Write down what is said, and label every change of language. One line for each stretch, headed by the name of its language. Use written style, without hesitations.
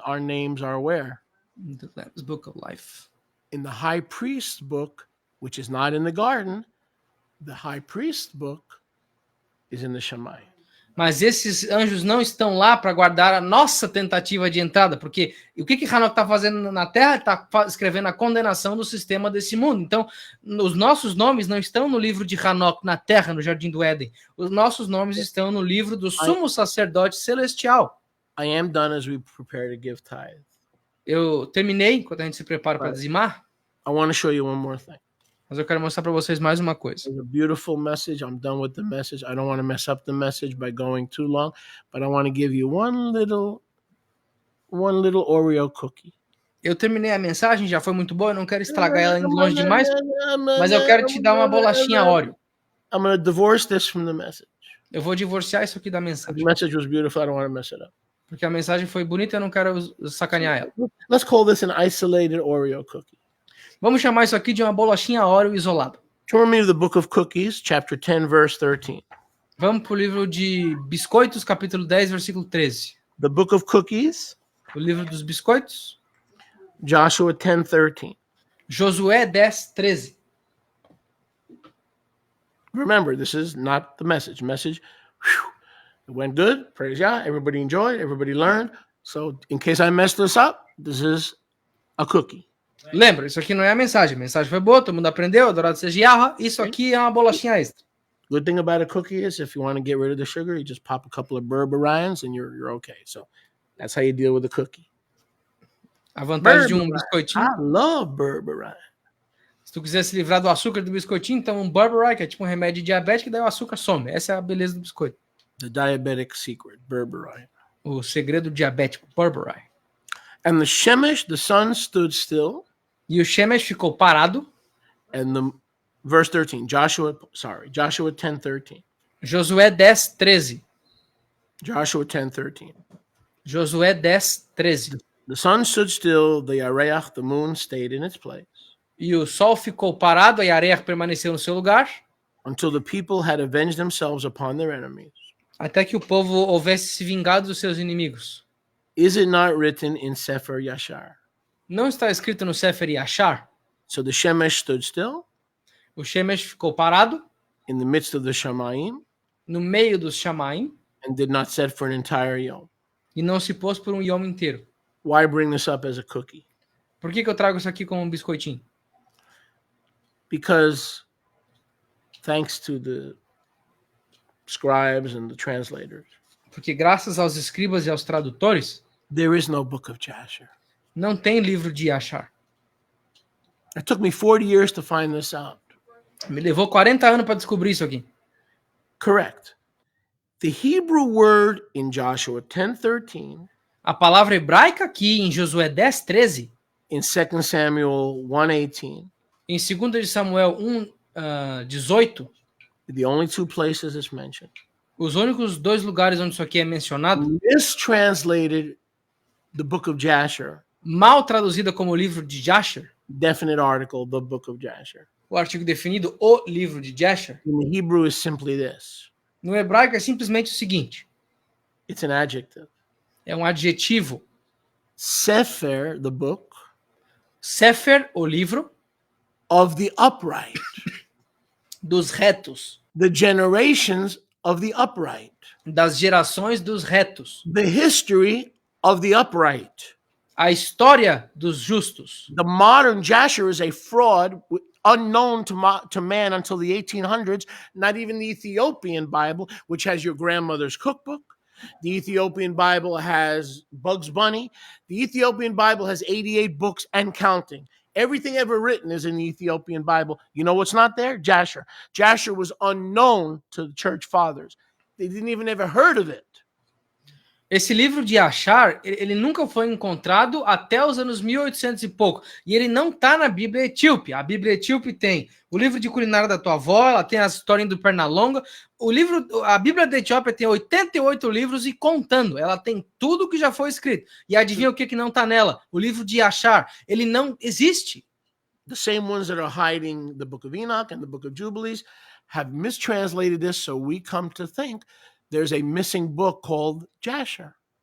English: Our names are where? In the Lamb's Book of Life. In the high priest's book, which is not in the garden. The high priest's book is in the Shammai.
Portuguese: Mas esses anjos não estão lá para guardar a nossa tentativa de entrada, porque o que Enoch está fazendo na Terra? Está escrevendo a condenação do sistema desse mundo. Então, os nossos nomes não estão no livro de Enoch na Terra, no Jardim do Éden. Os nossos nomes estão no livro do sumo sacerdote celestial.
English: I am done as we prepare to give tithe.
Portuguese: Eu terminei, enquanto a gente se prepara para dizimar.
English: I want to show you one more thing.
Portuguese: Mas eu quero mostrar para vocês mais uma coisa.
English: It's a beautiful message. I'm done with the message. I don't want to mess up the message by going too long, but I want to give you one little Oreo cookie.
Portuguese: Eu terminei a mensagem, já foi muito boa, eu não quero estragar ela indo longe demais, mas eu quero te dar uma bolachinha Oreo.
English: I'm going to divorce this from the message.
Portuguese: Eu vou divorciar isso aqui da
English: The
Portuguese: mensagem.
English: message was beautiful. I don't want to mess it up.
Portuguese: Porque a mensagem foi bonita e eu não quero sacanear ela.
English: Let's call this an isolated Oreo cookie.
Portuguese: Vamos chamar isso aqui de uma bolachinha Oreo isolada.
English: Turn me to the book of Cookies, chapter 10, verse 13.
Portuguese: Vamos para o livro de Biscoitos, capítulo 10, versículo 13.
English: The book of Cookies,
Portuguese: O livro dos biscoitos,
English: Joshua 10, 13.
Portuguese: Josué 10, 13.
English: Remember, this is not the message. Message, whew, it went good. Praise Yah. Everybody enjoyed. Everybody learned. So, in case I messed this up, this is a cookie.
Portuguese: Lembra, isso aqui não é a mensagem. A mensagem foi boa, todo mundo aprendeu, adorado seja Yahweh. Isso aqui é uma bolachinha extra.
English: Good thing about a cookie is if you want to get rid of the sugar, you just pop a couple of Berberians and you're okay. So that's how you deal with a cookie.
Portuguese: A vantagem de um biscoitinho.
English: I love Berberian.
Portuguese: Se tu quiser se livrar do açúcar do biscoitinho, então um Berberine, que é tipo um remédio diabético, daí o açúcar some. Essa é a beleza do biscoito.
English: The diabetic secret, Berberian.
Portuguese: O segredo diabético, Berberine.
English: And the Shemesh, the sun stood still.
Portuguese: E o Shemesh ficou parado.
English: And the verse 13, Joshua 10, 13.
Portuguese: Josué 10, 13.
English: Joshua 10, 13.
Portuguese: Josué 10, 13.
English: The sun stood still, the Yareach, the moon, stayed in its place.
Portuguese: E o sol ficou parado, a Yareach permaneceu no seu lugar.
English: Until the people had avenged themselves upon their enemies.
Portuguese: Até que o povo houvesse se vingado dos seus inimigos.
English: Is it not written in Sefer Yashar?
Portuguese: Não está escrito no Sefer Yashar.
English: So the Shemesh stood still.
Portuguese: O Shemesh ficou parado.
English: In the midst of the Shamayim.
Portuguese: No meio dos Shamaim.
English: And did not set for an entire yom.
Portuguese: E não se pôs por um yom inteiro.
English: Why bring this up as a cookie?
Portuguese: Por que eu trago isso aqui como um biscoitinho?
English: Because thanks to the scribes and the translators.
Portuguese: Porque graças aos escribas e aos tradutores,
English: there is no book of Jasher.
Portuguese: Não tem livro de Yashar.
English: It took me 40 years to find this out.
Portuguese: Me levou 40 anos para descobrir isso aqui.
English: Correct. The Hebrew word in Joshua 10:13.
Portuguese: A palavra hebraica aqui em Josué 10:13.
English: In 2 Samuel 1:18.
Portuguese: Em 2 de Samuel 1:18.
English: The only two places it's mentioned.
Portuguese: Os únicos dois lugares onde isso aqui é mencionado.
English: Mistranslated the book of Jasher.
Portuguese: Mal traduzida como livro de Jasher.
English: Definite article, the book of Jasher.
Portuguese: O artigo definido, o livro de Jasher.
English: In the Hebrew is simply this.
Portuguese: No hebraico é simplesmente o seguinte.
English: It's an adjective.
Portuguese: É um adjetivo.
English: Sefer, the book.
Portuguese: Sefer, o livro.
English: Of the upright.
Portuguese: Dos retos.
English: The generations of the upright.
Portuguese: Das gerações dos retos.
English: The history of the upright.
Portuguese: A história dos justos.
English: The modern Jasher is a fraud unknown to man until the 1800s. Not even the Ethiopian Bible, which has your grandmother's cookbook. The Ethiopian Bible has Bugs Bunny. The Ethiopian Bible has 88 books and counting. Everything ever written is in the Ethiopian Bible. You know what's not there? Jasher. Jasher was unknown to the church fathers. They didn't even ever heard of it.
Portuguese: Esse livro de Achar, ele nunca foi encontrado até os anos 1800 e pouco. E ele não está na Bíblia Etíope. A Bíblia Etíope tem o livro de culinária da tua avó, ela tem a história do Pernalonga. A Bíblia da Etiópia tem 88 livros e contando. Ela tem tudo que já foi escrito. E adivinha o que não está nela? O livro de Achar. Ele não existe.
English: The same ones that are hiding the book of Enoch and the book of Jubilees have mistranslated this, so we come to think there's a missing book called Jasher.